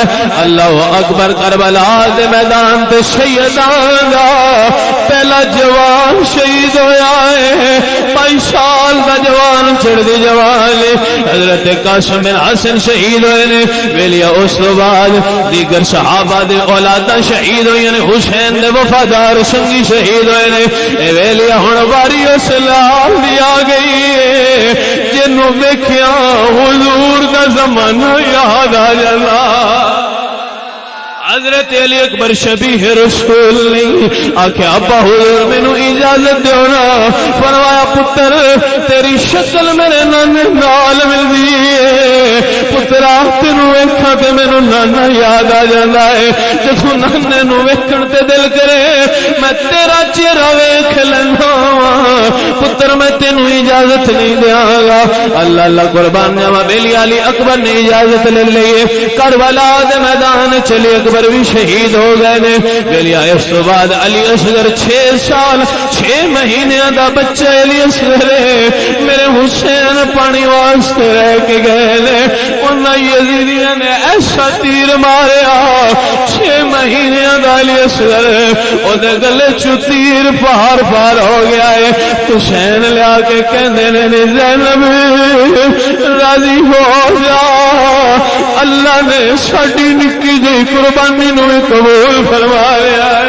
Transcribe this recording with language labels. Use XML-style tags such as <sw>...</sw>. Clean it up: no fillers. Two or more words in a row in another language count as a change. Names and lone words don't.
<ar>اللہ اکبر</ar> <pa>کربلا دے میدان تے شہیدان دا پہلا جوان شہید ہویا ہے 22 سال دا جوان چڑھ دی جوان حضرت قاسم بن حسن شہید ہوئے نے ویلیا. اس تو بعد دیگر صحابہ دے اولاداں شہید ہوئی نے حسین دے وفادار سنگی شہید ہوئے نے. اے ویلیا ہن واری اس لال دی آ گئی ہے جنوں ویکھیا حضور دا زمانہ یاد آ جانا. حضرت علی اکبر شبیہ رسول نہیں آکھیا ابا حضور مینوں اجازت دیو نا. فرمایا پتر تیری شکل میرے نانے نال ملدی ہے پترا تینوں ویکھاں تے مینوں نانا یاد آ جاندا ہے. جدوں نانے نوں ویکھن تے دل کرے میں تیرا چہرہ ویکھ لینا پتر میں تینوں اجازت نہیں دیاں گا. اللہ اللہ قربان جاواں بیلی علی اکبر نے اجازت لے لئی. کربلا دے میدان چلی اکبر بھی شہید ہو گئے نے. ویلیا اس تو بعد علی اصغر 6 سال 6 مہینے دا بچہ علی اصغر میرے حسین پانی واسطے رہ کے گئے نے. انہاں یزیدیاں نے ایسا تیر ماریا 6 مہینے دا علی اصغر او دے گلے چ تیر پار پار ہو گیا ہے. حسین لیا کے کہندے نے زینب راضی ہو جا اللہ نے ساڈی نکی جی قربانی نو قبول فرمایا ہے.</pa>